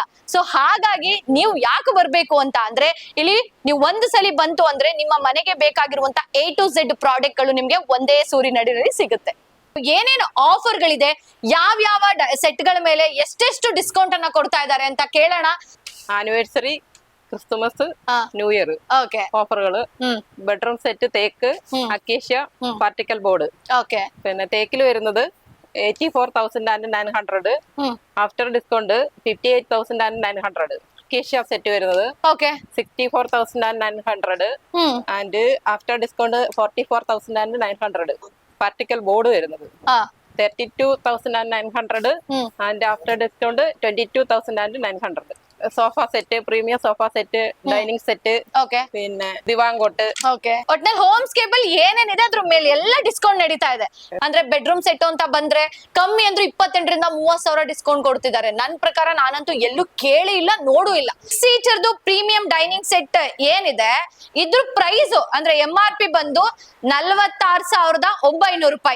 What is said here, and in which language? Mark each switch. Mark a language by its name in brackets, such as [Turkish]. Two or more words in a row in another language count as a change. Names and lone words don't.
[Kannada] ಸೊ ಹಾಗಾಗಿ ನೀವು ಯಾಕೆ ಬರ್ಬೇಕು ಅಂತ ಅಂದ್ರೆ ಇಲ್ಲಿ ನೀವು ಒಂದು ಸಲಿ ಬಂತು ಅಂದ್ರೆ ನಿಮ್ಮ ಮನೆಗೆ ಬೇಕಾಗಿರುವಂತ A to Z ಪ್ರಾಡಕ್ಟ್ ಗಳು ನಿಮ್ಗೆ ಒಂದೇ ಸೂರಿನಡಿಯಲ್ಲಿ ಸಿಗುತ್ತೆ. ಏನೇನು ಆಫರ್ ಗಳಿದೆ, ಯಾವ ಸೆಟ್ ಗಳ ಮೇಲೆ ಎಷ್ಟೆಷ್ಟು ಡಿಸ್ಕೌಂಟ್ ಅನ್ನ ಕೊಡ್ತಾ ಇದ್ದಾರೆ ಅಂತ ಕೇಳೋಣ. [Malayalam] ആനിവേഴ്സറി, ക്രിസ്തുമസ്, ന്യൂ ഇയർ [Kannada] ಓಕೆ [Malayalam] ഓഫറുകള്. [English] bedroom set [Malayalam] തേക്ക്, അക്കേഷ്യ, [English] particle board. [Kannada] ಓಕೆ [Malayalam] പിന്നെ തേക്കിൽ വരുന്നത് 84,900, [English] after discount [Malayalam] 58,900. അക്കേഷ്യ സെറ്റ് വരുന്നത് [Kannada] ಓಕೆ [Malayalam] 64,900 ആൻഡ് [English] after discount [Malayalam] 44,900. [English] particle board [Malayalam] വരുന്നത് 32,900 ആൻഡ് [English] after discount [Malayalam] 22,900. [English] sofa set, premium sofa set, dining set, [Kannada] ಓಕೆ [Malayalam] പിന്നെ ದಿವಾಂಗೋಟ್. [Kannada] ಓಕೆ ಒಟ್ನಲ್ಲಿ ಹೋಮ್ಸ್ಕೇಪ್ ಅಲ್ಲಿ ಏನೇನಿದೆ ಅದ್ರ ಮೇಲೆ ಎಲ್ಲ ಡಿಸ್ಕೌಂಟ್ ನಡೀತಾ ಇದೆ. ಅಂದ್ರೆ [English] bedroom set [Kannada] ಅಂತ ಬಂದ್ರೆ ಕಮ್ಮಿ ಅಂದ್ರೆ 28,000 ರಿಂದ 30,000 ಡಿಸ್ಕೌಂಟ್ ಕೊಡ್ತಿದ್ದಾರೆ. ನನ್ ಪ್ರಕಾರ ನಾನಂತೂ ಎಲ್ಲೂ ಕೇಳಿ ಇಲ್ಲ, ನೋಡು ಇಲ್ಲ. ಸೀಚರ್ದು [English] premium dining set [Kannada] ಏನಿದೆ ಇದ್ರ ಪ್ರೈಸ್ ಅಂದ್ರೆ MRP ಬಂದು 46,900 ರೂಪಾಯಿ.